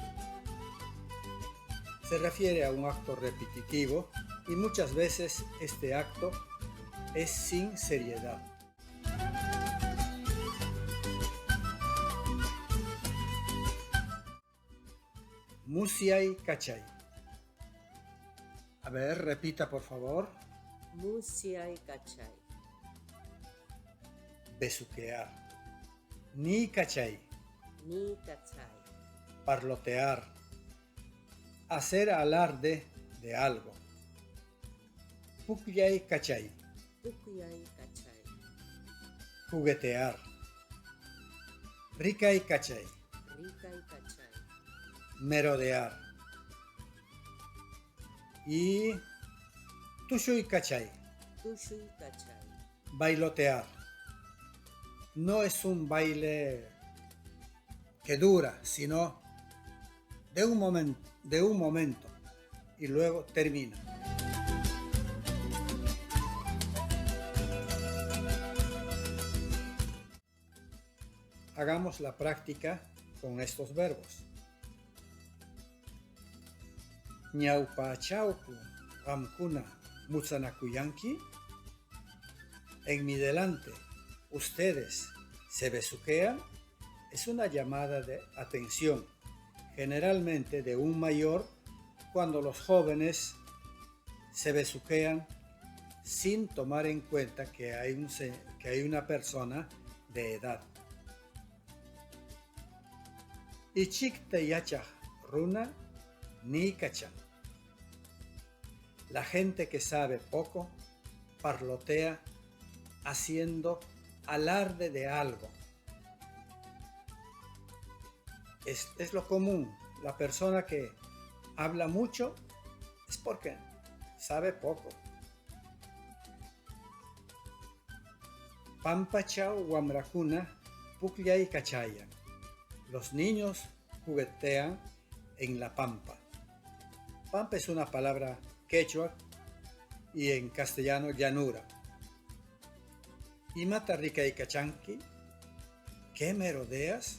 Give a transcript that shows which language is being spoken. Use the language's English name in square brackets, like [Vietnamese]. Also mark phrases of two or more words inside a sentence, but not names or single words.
[Spanish] Se refiere a un acto repetitivo y muchas veces este acto es sin seriedad. [Quechua] Musiay cachay. [Spanish] A ver, repita por favor. [Quechua] Musiay cachay. Besuquear. Ni cachay. Ni cachay. [Spanish] Parlotear. Hacer alarde de algo. [Quechua] Pukyay cachay. Pukuyay cachay. Juguetear. Ricay cachay. Rikay cachay. Merodear. Y tushuy cachay. Tushuy cachay. [Spanish] Bailotear. No es un baile que dura, sino de un momento y luego termina. Hagamos la práctica con estos verbos. [Quechua] Ñaupachauku gamkuna mutsanakuyanki. [Spanish] En mi delante, ustedes se besuquean. Es una llamada de atención, generalmente de un mayor, cuando los jóvenes se besuquean sin tomar en cuenta que hay una persona de edad. [Quechua] Ichik te yachaj runa ni cachan. [Spanish] La gente que sabe poco parlotea haciendo alarde de algo. Es lo común. La persona que habla mucho es porque sabe poco. [Quechua] Pampachao wamrakuna puklay cachayan. [Spanish] Los niños juguetean en la pampa. Pampa es una palabra quechua y en castellano llanura. [Quechua] Imata rica y cachanqui, [Spanish] ¿qué merodeas?